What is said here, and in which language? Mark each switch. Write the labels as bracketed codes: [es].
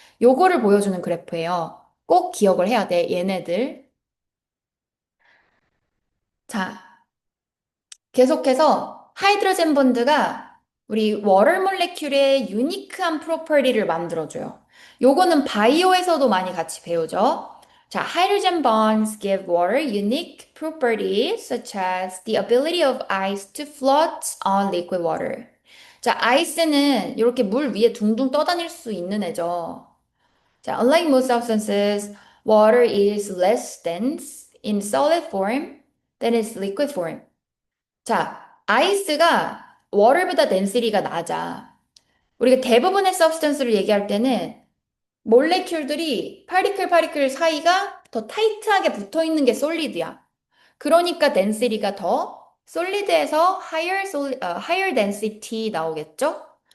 [ko] 요거를 보여주는 그래프예요. 꼭 기억을 해야 돼. 얘네들. 자, 계속해서 하이드로젠 본드가 우리 워터 몰레큘의 유니크한 프로퍼티를 만들어줘요. 요거는 바이오에서도 많이 같이 배우죠. [en] 자, hydrogen bonds give water unique properties such as the ability of ice to float on liquid water. [ko] 자, 아이스는 이렇게 물 위에 둥둥 떠다닐 수 있는 애죠. [en] 자, unlike most substances, water is less dense in solid form than its liquid form. [ko] 자, 아이스가 워터보다 덴시티가 낮아. 우리가 대부분의 서브스턴스를 얘기할 때는 몰레큘들이 파리클 사이가 더 타이트하게 붙어 있는 게 솔리드야. 그러니까 덴시티가 더 솔리드에서 higher density 나오겠죠?